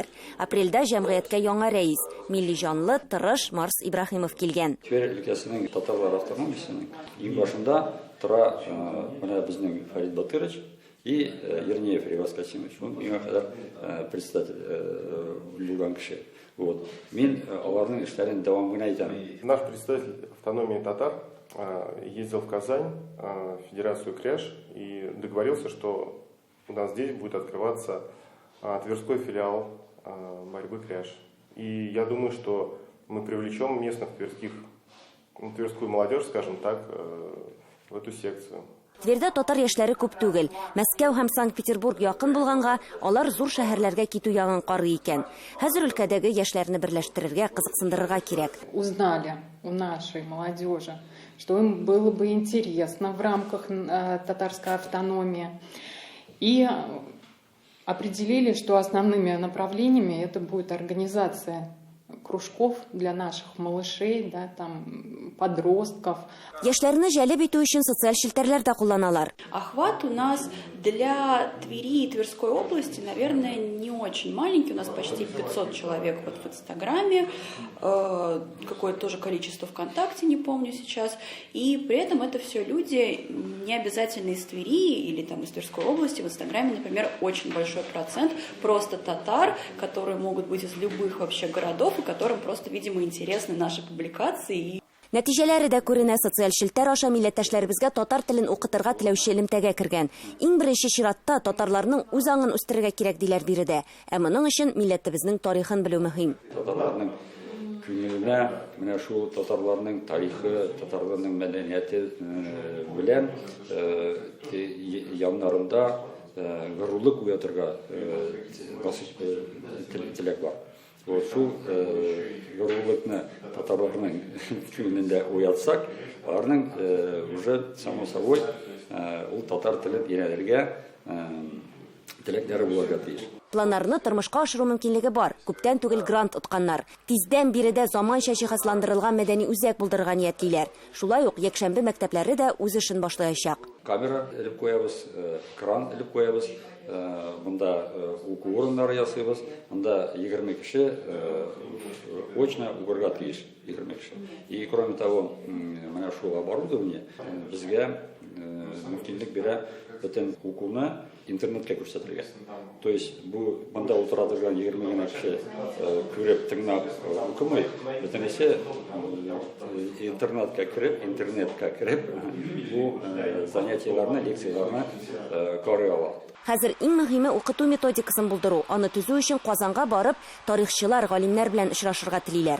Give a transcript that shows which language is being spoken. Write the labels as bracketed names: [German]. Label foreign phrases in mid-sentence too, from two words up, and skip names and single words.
[Tatar] Апрельдә җәмгыятькә яңа рәис, милли җанлы, тырыш Марс Ибраһимов килгән. Тверь өлкәсенең татарлар автономиясенең иң башында тора менә безнең Фарид Батырович и Ернеев Ривас Касимович. Он миңа кадәр председатель булган кеше. Вот. Мин аларның эшләрен дәвам гына итәм. [Russian] Наш представитель автономии татар ездил в Казань, в Федерацию Кряж, и договорился, что у нас здесь будет открываться Тверской филиал борьбы Кряж. И я думаю, что мы привлечем местных тверскую молодежь, скажем так, в эту секцию. [Tatar] Твердә татар яшьләре күп түгел. Мәскәү һәм Санкт-Петербург якын булганга, алар зур шәһәрләргә китү ягын карый икән. Хәзер өлкәдәге яшьләрне берләштерергә, кызыксындырырга кирәк. [Russian] Узнали у нашей молодежи, что им было бы интересно в рамках татарской автономии, и определили, что основными направлениями это будет организация кружков для наших малышей, да, там, подростков. [Tatar] Яшьләрне җәлеп итү өчен социаль шелтәрләр дә кулланалар. [Russian] Охват у нас для Твери и Тверской области, наверное, не очень маленький. У нас почти 500 человек вот в Инстаграме, какое-то тоже количество ВКонтакте, не помню сейчас. И при этом это все люди не обязательно из Твери или там из Тверской области. В Инстаграме, например, очень большой процент просто татар, которые могут быть из любых вообще городов, и которым просто, видимо, интересны наши публикации. [Tatar] Нәтиҗәләре дә күренә. Социаль шелтәр аша милләттәшләребезгә татар телен укытырга теләүче элемтәгә кергән. Иң беренче чиратта татарларның үз аңын үстерергә кирәк диләр биредә. Ә моның өчен милләтебезнең тарихын белү мөһим. Татарларның күңеленә менә шул татарларның тарихы, татарларның мәдәнияте белән яннарында горурлык уятырга теләк бар. Шул горурлыкны татарларның күңелендә уятсак, аларның [Russian] уже само собой [Tatar] ул татар телен өйрәнергә теләкләре булырга тиеш. Планнарны тормышка ашыру мөмкинлеге бар. Күптән түгел грант утканнар. Тиздән биредә заманча җиһазландырылган мәдәни үзәк булдырырга ниятлиләр. Шулай ук якшәмбе мәктәпләре дә үз эшен башлаячак. Камера элеп куябыз, кран элеп куябыз. Монда уку урыннары ясыйбыз. Монда 20 кеше очно укырга тиеш, 20 кеше. [Russian] И кроме того, [Tatar] менә шул оборудование безгә мөмкинлек бирә бөтен укуны интернетка күрсәтергә. [Russian] То есть [Tatar] бу монда утыра торган 20 генә кеше күреп, тыңлап укымый, бөтенесе интернетка кереп, бу занятияларны, лекцияларны карый ала. Хәзер иң мөһиме укыту методикасын булдыру. Аны төзү өчен Казанга барып, тарихчылар, галимнәр белән очрашырга телиләр.